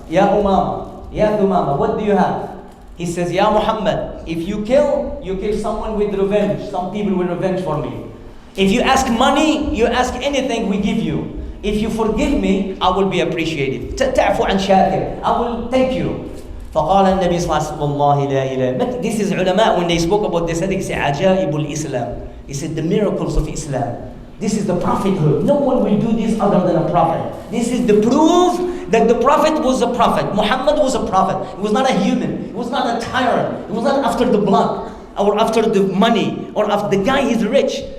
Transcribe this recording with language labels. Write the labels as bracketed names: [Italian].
[English] Ya Umama, Ya Thumama, what do you have? He says, Ya Muhammad, if you kill someone with revenge. Some people will revenge for me. If you ask money, you ask anything, we give you. If you forgive me, I will be appreciative. [Arabic] تعفو عن شاكر, [English] I will thank you. [Arabic] فقال النبي صلى الله عليه وسلم والله لا إله. [English] This is ulama, when they spoke about this, they say [Arabic] عجائب الإسلام. [English] He said the miracles of Islam. This is the prophethood. No one will do this other than a prophet. This is the proof that the prophet was a prophet. Muhammad was a prophet. He was not a human. He was not a tyrant. He was not after the blood or after the money or after the guy is rich.